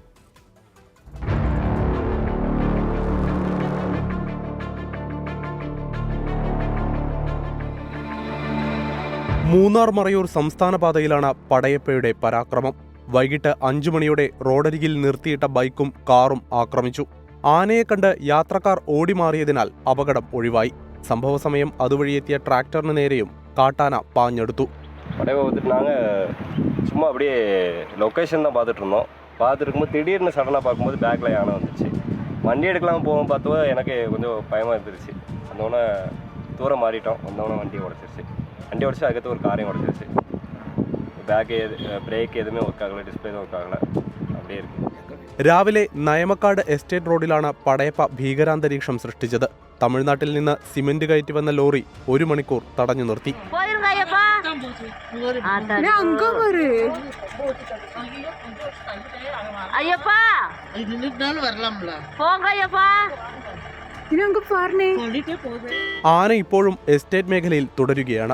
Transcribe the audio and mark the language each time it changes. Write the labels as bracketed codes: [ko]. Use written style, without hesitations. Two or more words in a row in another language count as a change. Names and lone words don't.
[ml] മൂന്നാർ മറയൂർ സംസ്ഥാന പാതയിലാണ് പടയപ്പയുടെ പരാക്രമം. വൈകിട്ട് 5 മണിയോടെ റോഡരികിൽ നിർത്തിയിട്ട ബൈക്കും കാറും ആക്രമിച്ചു. ആനയെ കണ്ട് യാത്രക്കാർ ഓടിമാറിയതിനാൽ അപകടം ഒഴിവായി. സംഭവ സമയം അതുവഴിയെത്തിയ ട്രാക്ടറിന് നേരെയും കാട്ടാന പാഞ്ഞെടുത്തു. [ta] சும்மா அப்படியே லொக்கேஷன் தான் பார்த்துட்டு இருந்தோம். பார்த்துட்டு இருக்கும்போது திடீர்னு சடனாக பார்க்கும்போது பேக்கில் யானை வந்துச்சு. வண்டி எடுக்கலாம் போவோம் பார்த்தோ எனக்கு கொஞ்சம் பயமாக இருந்துருச்சு. வந்தோடனே தூரம் மாறிட்டோம். வந்தோடனே வண்டியை உடச்சிருச்சு. வண்டி உடச்சி அதுக்கடுத்து ஒரு காரையும் உடச்சிருச்சு. பேக்கு பிரேக் எதுவுமே ஒர்க் ஆகலை, டிஸ்பிளே ஒர்க் ஆகலை, அப்படியே இருக்குது. [ml] രാവിലെ നയമക്കാട് എസ്റ്റേറ്റ് റോഡിലാണ് പടയപ്പ ഭീകരാന്തരീക്ഷം സൃഷ്ടിച്ചത്. തമിഴ്നാട്ടിൽ നിന്ന് സിമന്റ് കയറ്റി വന്ന ലോറി 1 മണിക്കൂർ തടഞ്ഞു നിർത്തി. ആന ഇപ്പോഴും എസ്റ്റേറ്റ് മേഖലയിൽ തുടരുകയാണ്.